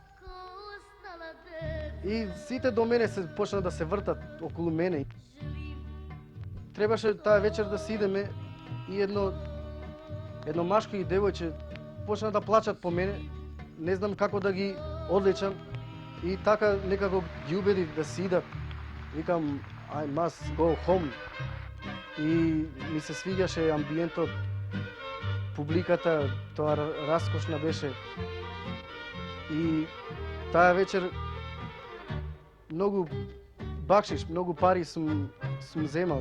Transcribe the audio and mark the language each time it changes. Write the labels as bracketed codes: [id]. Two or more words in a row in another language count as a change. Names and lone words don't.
[mk] И сите до мене се почна да се вртат околу мене. Требаше таа вечер да си идеме и едно машко и девојче почна да плачат по мене. Не знам како да ги одличам. И така некако ги убедив да си идат. Викам, [en] I must go home. [mk] И ми се свиѓаше амбиентот, публиката, тоа раскошна беше. И таа вечер многу бакшиш, многу пари сум земал.